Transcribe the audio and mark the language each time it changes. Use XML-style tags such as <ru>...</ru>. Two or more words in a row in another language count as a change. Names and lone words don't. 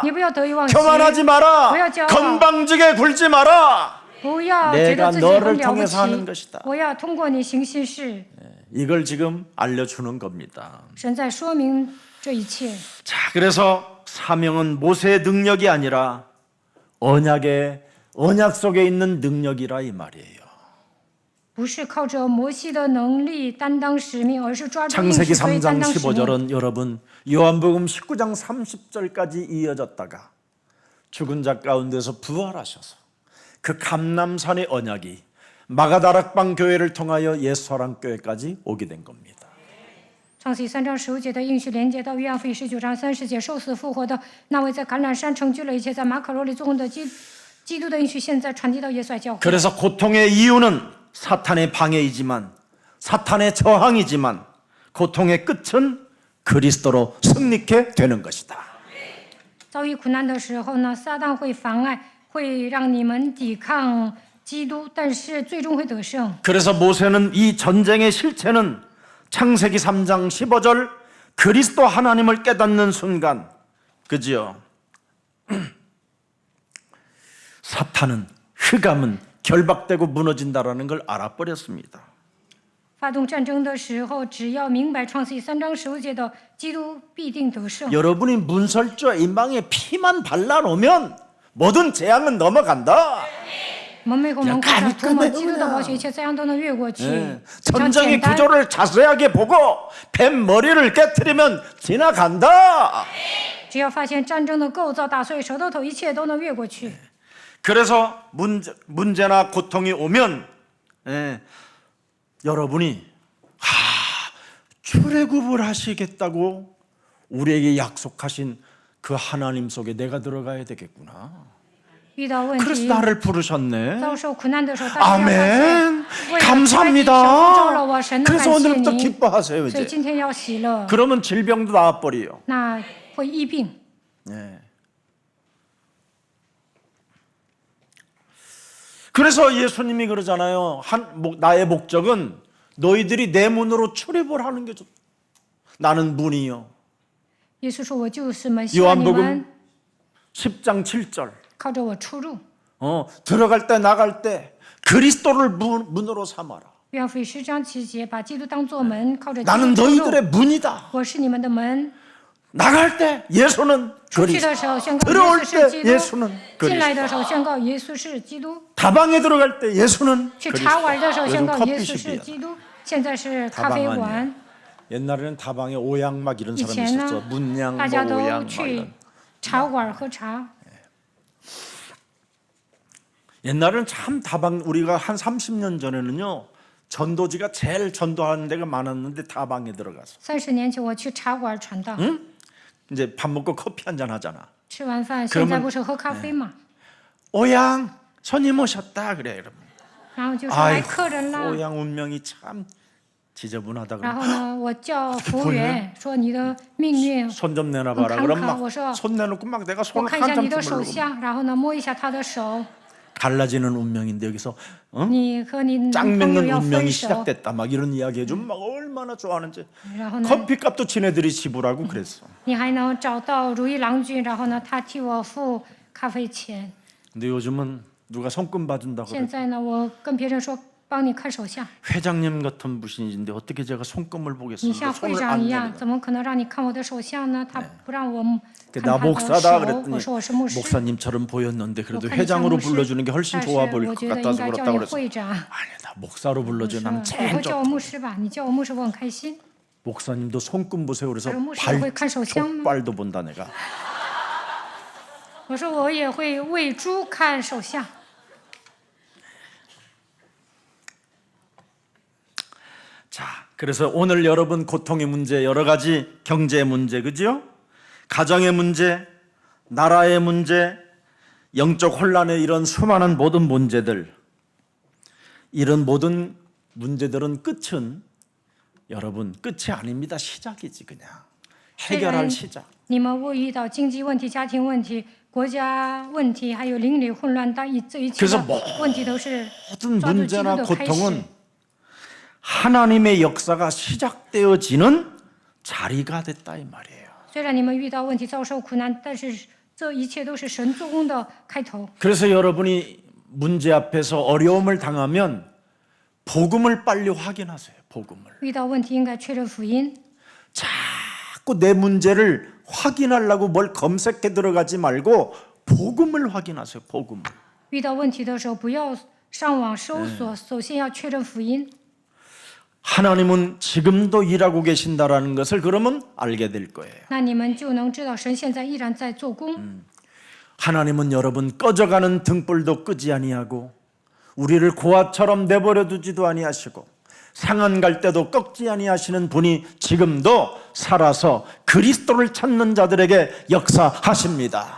<zh>你不要得意忘形，</zh> <ko>교만하지 마라. 뭐야, 저. 건방지게 굴지 마라.</ko> <zh>不要觉</zh> <ko>내가</ko> <zh>得自己</zh> <ko>너를</ko> <zh>很了不</zh> <ko>통해서 하는</ko> <zh>起。</zh> <ko>것이다.</ko> <zh>我要通过你行些事。</zh> <ko>이걸 지금 알려주는 겁니다.</ko> <zh>神在说明这一切。</zh> <ko>자, 그래서 사명은 모세의 능력이 아니라 언약 속에 있는 능력이라 이 말이에요.</ko> <zh>不是靠着摩西的能力担当使命，而是抓住应</zh> <ko>창세기</ko> <zh>许所以担</zh> <ko>3장</ko> <zh>当使命。</zh> <ko>15절은 여러분 요한복음 19장 30절까지 이어졌다가 죽은 자 가운데서 부활하셔서 그 감람산의 언약이 마가다락방 교회를 통하여 옛사랑교회까지 오게 된 겁니다.</ko> <zh>创世3章15节的应许连接到约翰福音19章30节，受死复活的那位在橄榄山成就了一切，在马可罗里做工的基督的应许，现在传递到耶稣爱教会。</zh> <ko>그래서 고통의 이유는 사탄의 방해이지만 사탄의 저항이지만 고통의 끝은 그리스도로 승리케 되는 것이다.</ko> <zh>遭遇苦难的时候呢，撒旦会妨碍，会让你们抵抗基督，但是最终会得胜。</zh> <ko>그래서 모세는 이 전쟁의 실체는 창세기 3장 15절 그리스도 하나님을 깨닫는 순간, 그지요? 사탄은 흑암은 결박되고 무너진다라는 걸 알아버렸습니다.</ko> <zh>发动战争的时候，只要明白创世记3章15节的基督必定得胜。</zh> <ko>여러분이 문설주와 인방에 피만 발라놓으면 모든 재앙은 넘어간다.</ko> <zh>我们每个门框上涂抹基督的宝血，一切灾殃都能越过去。</zh> <ko>예,</ko> <zh>非常</zh> <ko>전쟁의</ko> <zh>简单。</zh> <ko>구조를 자세하게 보고 뱀 머리를 깨트리면 지나간다.</ko> <zh>只要发现战争的构造、打碎舌头头，一切都能越过去。</zh> <ko>그래서 문제나 고통이 오면 여러분이 출애굽을 하시겠다고 우리에게 약속하신 그 하나님 속에 내가 들어가야 되겠구나.</ko> <zh>遇到问</zh> <ko>그래서</ko> <zh>题、</zh> <ko>나를 부르셨네.</ko> <zh>遭受苦难的时候，大家要发现，</zh> <ko>아멘.</ko> <zh>为了</zh> <ko>감사합니다.</ko> <zh>救了我，神的</zh> <ko>그래서</ko> <zh>感谢</zh> <ko>오늘부터</ko> <zh>你，</zh> <ko>기뻐하세요</ko> <zh>所以</zh> <ko>이제.</ko> <zh>今天要喜乐，</zh> <ko>그러면 질병도 나아버려요.</ko> <zh>那会医病。</zh> <ko>네. 그래서 예수님이 그러잖아요. 나의 목적은 너희들이 내 문으로 출입을 하는 게 좋다. 나는 문이요.</ko> <zh>耶稣说：“我就是门，希望你们</zh> <ko>요한복음 10장 7절.</ko> <zh>靠着我出入。”</zh> <ko>들어갈 때 나갈 때 그리스도를 문으로 삼아라.</ko> <zh>约翰福音10章7节，把基督当作门，靠着基</zh> <ko>나는</ko> <zh>督出入。</zh> <ko>너희들의 문이다.</ko> <zh>我是你们的门。</zh> <ko>나갈 때 예수는</ko> <zh>出去</zh> <ko>그리스도.</ko> <zh>的时候宣告</zh> <ko>들어올</ko> <zh>耶稣是基</zh> <ko>때</ko> <zh>督，</zh> <ko>예수는</ko> <zh>进来</zh> <ko>그리스도.</ko> <zh>的时候宣告耶稣是基督，</zh> <ko>다방에 들어갈 때 예수는</ko> <zh>去</zh> <ko>그리스도.</ko> <zh>茶馆的时候宣</zh> <ko>요즘</ko> <zh>告耶稣是</zh> <ko>커피숍이야.</ko> <zh>基督，现在是咖啡</zh> <ko>다방</ko> <zh>馆</zh> <ko>아니야. 。 옛날에는 다방에 오양 막 이런</ko> <zh>以</zh> <ko>사람이</ko> <zh>前</zh> <ko>있었어.</ko> <zh>呢，</zh> <ko>문양</ko> <zh>大</zh> <ko>뭐</ko> <zh>家都</zh> <ko>오양 막</ko> <zh>去</zh> <ko>이런.</ko> <zh>茶馆喝茶。</zh> <ko>옛날에는 참 다방 우리가 한 30년 전에는요. 전도지가 제일 전도하는 데가 많았는데 다방에 들어가서</ko> <zh>30 年前我去茶馆传道，</zh> <ko>이제 밥 먹고 커피 한잔 하잖아.</ko> <zh>吃完饭</zh> <ko>그러면</ko> <zh>现在不是喝咖啡嘛，</zh> <ko>오양 손님 오셨다 그래 여러분.</ko> <zh>然后就说来</zh> <ko>아이고</ko> <zh>客人啦，</zh> <ko>오양 운명이 참 지저분하다</ko> <zh>然</zh> <ko>그래.</ko> <zh>后呢，我叫服务员说你的命运，</zh> <ko>손 좀 내놔봐라. 칸칸. 그럼 막</ko> <zh>我说</zh> <ko>손 내놓고 막 내가</ko> <zh>我</zh> <ko>손을</ko> <zh>看一下你</zh> <ko>한참</ko> <zh>的手</zh> <ko>주물르고</ko> <zh>相，然后呢摸一下他的手，</zh> <ko>갈라지는 운명인데 여기서</ko> <zh>你和你男</zh> <ko>짱</ko> <zh>朋友</zh> <ko>맺는</ko> <zh>要分</zh> <ko>운명이</ko> <zh>手，</zh> <ko>시작됐다 막 이런 이야기 해주면 막 얼마나 좋아하는지.</ko> <zh>然后呢，</zh> <ko>커피값도 지네들이 지불하고 그랬어.</ko> <zh>你还能找到如意郎君，然后呢，他替我付咖啡钱。</zh> <ko>근데 요즘은 누가 손금 봐준다고</ko> <zh>现</zh> <ko>그래.</ko> <zh>在呢，我跟别人说帮你看手相，</zh> <ko>회장님 같은 분이신데 어떻게 제가 손금을</ko> <zh>你</zh> <ko>보겠습니까?</ko> <zh>像会</zh> <ko>손을</ko> <zh>长</zh> <ko>안</ko> <zh>一样，</zh> <ko>내밀어.</ko> <zh>怎么可能让你看我的手相呢？他不让我看</zh> <ko>나</ko> <zh>他的</zh> <ko>목사다</ko> <zh>手。</zh> <ko>그랬더니</ko> <zh>我说我是牧师，</zh> <ko>목사님처럼 보였는데</ko> <zh>我</zh> <ko>그래도</ko> <zh>看你像</zh> <ko>회장으로</ko> <zh>牧师，</zh> <ko>불러주는 게 훨씬</ko> <zh>但是</zh> <ko>좋아 보일</ko> <zh>我</zh> <ko>것</ko> <zh>觉得应</zh> <ko>같아서</ko> <zh>该叫</zh> <ko>그렇다고</ko> <zh>你</zh> <ko>그랬어.</ko> <zh>会长。</zh> <ko>아니다 목사로</ko> <zh>我</zh> <ko>불러줘</ko> <zh>说</zh> <ko>나는</ko> <zh>以</zh> <ko>제일</ko> <zh>后叫我</zh> <ko>좋다.</ko> <zh>牧师吧，你叫我牧师我很开心。</zh> <ko>목사님도 손금 보세요. 그래서 그럼 牧师 발</ko> <zh>会看手相吗？</zh> <ko>족발도 본다 내가.</ko> <zh>我说我也会喂猪看手相。</zh> <ko>자, 그래서 오늘 여러분 고통의 문제, 여러 가지 경제 문제, 그죠? 가정의 문제, 나라의 문제, 영적 혼란의 이런 수많은 모든 문제들, 이런 모든 문제들은 끝은 여러분 끝이 아닙니다. 시작이지 그냥. 해결할 시작.</ko> <zh>你们会遇到经济问题、家庭问题、国家问题，还有邻里混乱，这一切</zh> <ko>그래서</ko> <zh>的问题都是</zh> <ko>모든</ko> <zh>抓住基督</zh> <ko>문제나</ko> <zh>的开始。</zh> <ko>고통은 하나님의 역사가 시작되어지는 자리가 됐다 이 말이에요.</ko> <zh>虽然你们遇到问题、遭受苦难，但是这一切都是神做工的开头。</zh> <ko>그래서 여러분이 문제 앞에서 어려움을 당하면 복음을 빨리 확인하세요. 복음을.</ko> <zh>遇到问题应该确认福音，</zh> <ko>자꾸 내 문제를 확인하려고 뭘 검색해 들어가지 말고 복음을 확인하세요. 복음을.</ko> <zh>遇到问题的时候不要上网搜索，首先要确认福音。</zh> <ko>하나님은 지금도 일하고 계신다라는 것을 그러면 알게 될 거예요.</ko> <zh>那你们就能知道神现在依然在做工。</zh> <ko>하나님은 여러분 꺼져가는 등불도 끄지 아니하고 우리를 고아처럼 내버려 두지도 아니하시고 상한 갈 때도 꺾지 아니하시는 분이 지금도 살아서 그리스도를 찾는 자들에게 역사하십니다.</ko>